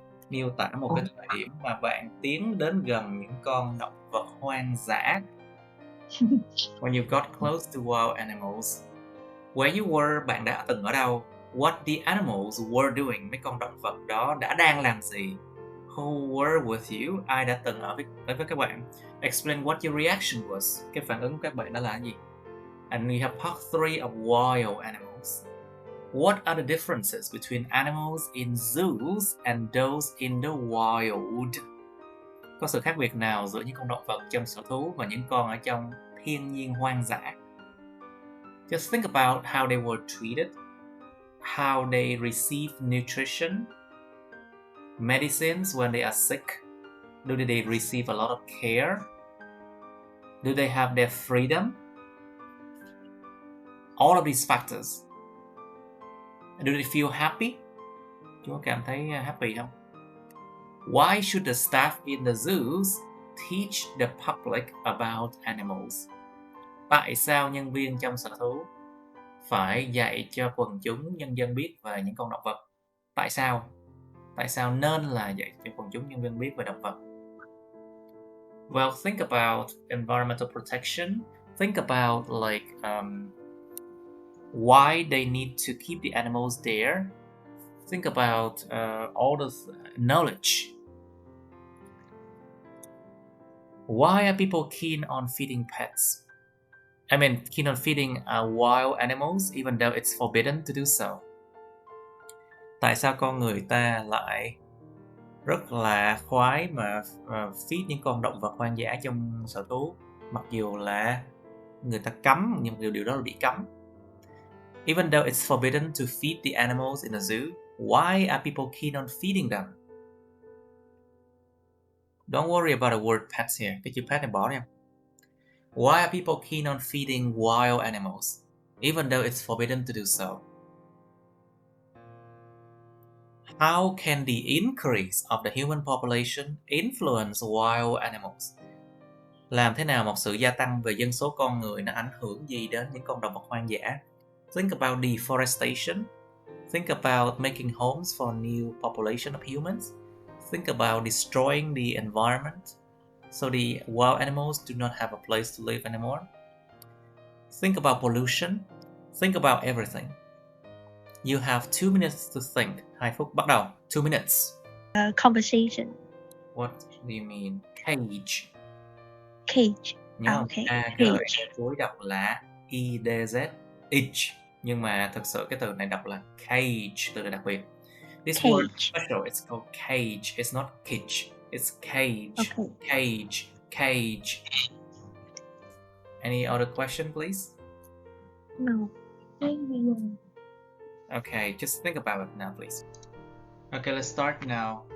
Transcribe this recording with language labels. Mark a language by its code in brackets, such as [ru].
[vi] Miêu tả một cái thời điểm mà bạn tiến đến gần những con động vật hoang dã. [en] When you got close to wild animals. Where you were, [vi] bạn đã từng ở đâu? [en] What the animals were doing, [vi] mấy con động vật đó đang làm gì? [en] Who were with you, [vi] ai đã từng ở với các bạn? [en] Explain what your reaction was, [vi] cái phản ứng của các bạn đó là gì? [en] And we have part 3 of wild animals. What are the differences between animals in zoos and those in the wild? [vi] Có sự khác biệt nào giữa những con động vật trong sở thú và những con ở trong thiên nhiên hoang dã? [en] Just think about how they were treated, how they receive nutrition, medicines when they are sick. Do they receive a lot of care? Do they have their freedom? All of these factors. Do they feel happy? [vi] Chúng cảm thấy happy không? [en] Why should the staff in the zoos teach the public about animals? [vi] Tại sao nhân viên trong sở thú phải dạy cho quần chúng nhân dân biết về những con động vật? Tại sao? Tại sao nên là dạy cho quần chúng nhân dân biết về động vật? [en] Well, think about environmental protection. Think about like why they need to keep the animals there. Think about all the knowledge. Why are people keen on feeding pets? I mean, keen on feeding wild animals even though it's forbidden to do so. [vi] Tại sao con người ta lại rất là khoái mà feed những con động vật hoang dã trong sở thú, mặc dù là người ta cấm, nhưng điều đó là bị cấm. [en] Even though it's forbidden to feed the animals in a zoo, why are people keen on feeding them? Don't worry about the word pets here. [vi] Cái chữ pet này bỏ đi. [en] Why are people keen on feeding wild animals, even though it's forbidden to do so? How can the increase of the human population influence wild animals? [vi] Làm thế nào một sự gia tăng về dân số con người nó ảnh hưởng gì đến những con động vật hoang dã? [en] Think about deforestation. Think about making homes for new population of humans. Think about destroying the environment so the wild animals do not have a place to live anymore. Think about pollution. Think about everything. You have 2 minutes to think. [vi] 2 phút bắt đầu. [en] 2 minutes. Conversation. What do you mean? Cage. Cage. [vi] Nhớ [en] Okay. A, G, Cage. [vi] cuối đọc là K-E-D-Z, each. Nhưng mà thực sự cái từ này đọc là cage, từ này đặc biệt. [en] This word Cage. special, it's called cage, it's not kitsch, it's cage, Okay. cage, cage. Any other question, please? No. Okay, just think about it now, please. Okay, let's start now.